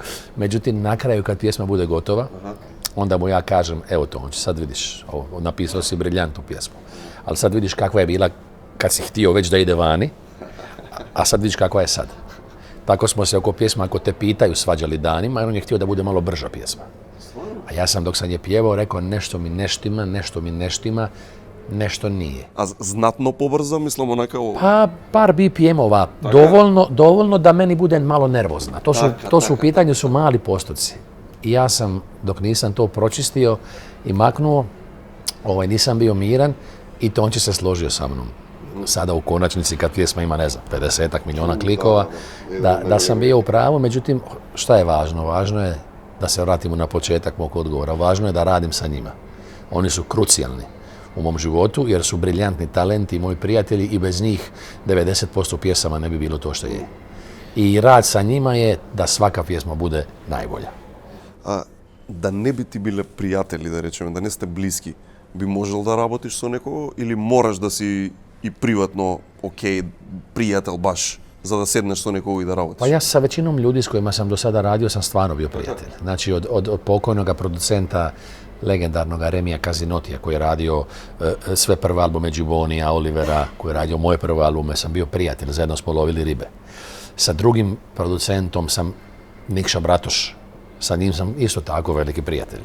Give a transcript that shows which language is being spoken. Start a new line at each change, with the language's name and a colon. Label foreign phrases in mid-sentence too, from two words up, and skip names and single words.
Croatian: Međutim, na kraju kad pjesma bude gotova, onda mu ja kažem, evo Tonči, sad vidiš, napisao si briljantnu pjesmu, ali sad vidiš kakva je bila kad si htio već da ide vani, a sad vidiš kakva je sad. Tako smo se oko pjesma, ako te pitaju, svađali danima, jer on je htio da bude malo brža pjesma. A ja sam dok sam je pjevao rekao, nešto mi ne štima, nešto nije.
Macedonian: А знатно побрзо, мислам, онака...
Croatian: Pa par BPM-ova, dovoljno da meni bude malo nervozna. To su u pitanju su mali postoci. I ja sam, dok nisam to pročistio i maknuo, nisam bio miran i Tonči se složio sa mnom. Sada u konačnici kad pjesma ima, ne znam, 50 milijuna klikova, da sam bio u pravu, međutim, šta je važno? Važno je da se vratimo na početak mog odgovora. Važno je da radim sa njima. Oni su krucijalni u mom životu jer su briljantni talenti i moji prijatelji i bez njih 90% pjesama ne bi bilo to što je. I rad sa njima je da svaka pjesma bude najbolja.
Macedonian: А да не би ти биле пријатели, да речеме, да не сте блиски, би можел да работиш со некого или мораш да си и приватно окей, пријател баш, за да седнеш со некого и да работиш?
Croatian: Pa ja sa većinom ljudi s kojima sam do sada radio sam stvarno bio prijatelj. Znači od pokojnog producenta legendarnog Remija Kazinotija koji je radio sve prve albume Gibbonija, Olivera, koji je radio moje prve albume, sam bio prijatelj, zajedno smo lovili ribe. Sa drugim producentom sam Nikša Bratoš, sa njim sam isto tako veliki prijatelj.